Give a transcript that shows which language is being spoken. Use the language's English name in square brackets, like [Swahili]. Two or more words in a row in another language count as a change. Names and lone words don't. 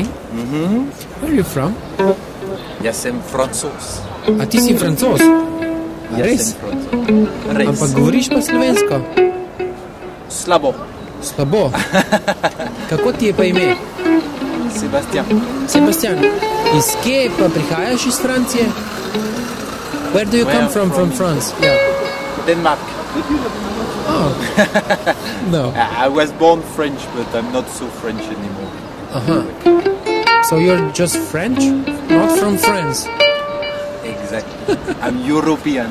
[English] Where are you from? [Slovenian] Jaz sem Francoz. A ti si Francoz? A res? Res. Ampak govoriš pa slovensko? Slabo. Slabo? Kako ti je pa ime? Sebastien. Sebastien. Iz kje pa prihajaš iz Francije? [English] Where do you come from France? Yeah. Denmark. Oh. No. I was born French, but I'm not so French anymore. So you're just French? Not from France? Exactly. I'm European.